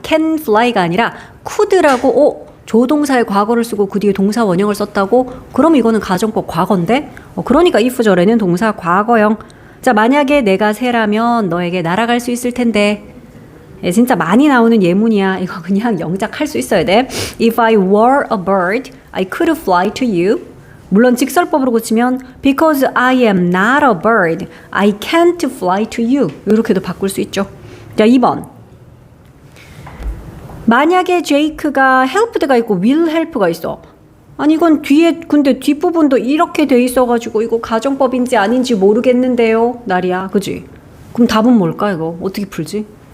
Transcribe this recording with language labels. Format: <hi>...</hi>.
<ko>can fly가 아니라 could라고 조동사의 과거를 쓰고 그 뒤에 동사 원형을 썼다고? 그럼 이거는 가정법 과거인데? 그러니까 if절에는 동사 과거형. 자 만약에 내가 새라면 너에게 날아갈 수 있을 텐데. 진짜 많이 나오는 예문이야. 이거 그냥 영작할 수 있어야 돼.</ko> <en>If I were a bird, I could fly to you. 물론 직설법으로 고치면 Because I am not a bird, I can't fly to you.</en> <ko>이렇게도 바꿀 수 있죠. 자, 2번. 만약에 Jake가 helped가 있고 will help가 있어. 아니 이건 뒤에 근데 뒷부분도 이렇게 돼 있어가지고 이거 가정법인지 아닌지 모르겠는데요. 나리야. 그지? 그럼 답은 뭘까 이거? 어떻게 풀지?</ko>